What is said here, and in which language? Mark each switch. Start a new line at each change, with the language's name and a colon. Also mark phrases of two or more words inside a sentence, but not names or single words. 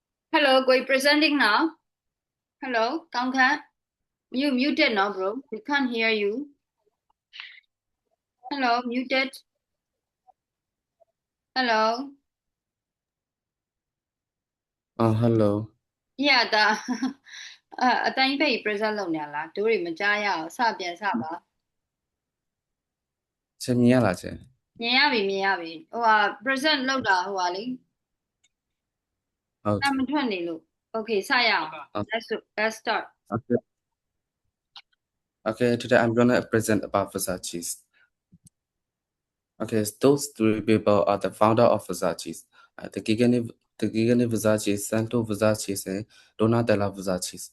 English: Hello, going presenting now. Hello, Kangkhan. You muted now, bro. We can't hear you. Hello, muted. Hello. hello. Yeah, the
Burmese: အတိုင်းပဲ present လုပ်နေရလားတို့တွေမကြားရအောင်စပြန်စပါ ချက်မြင်ရလားချက် မြင်ရပြီမြင်ရပြီဟိုဟာ present လုပ်တာဟိုဟာလေ ဟုတ် အမထွက်နေလို့ Okay စရအောင်
English: let's start okay okay today I'm gonna present about Versace. Okay, those three people are the founder of Versace. The Gigani Versace, Santo Versace, and Donatella Versace.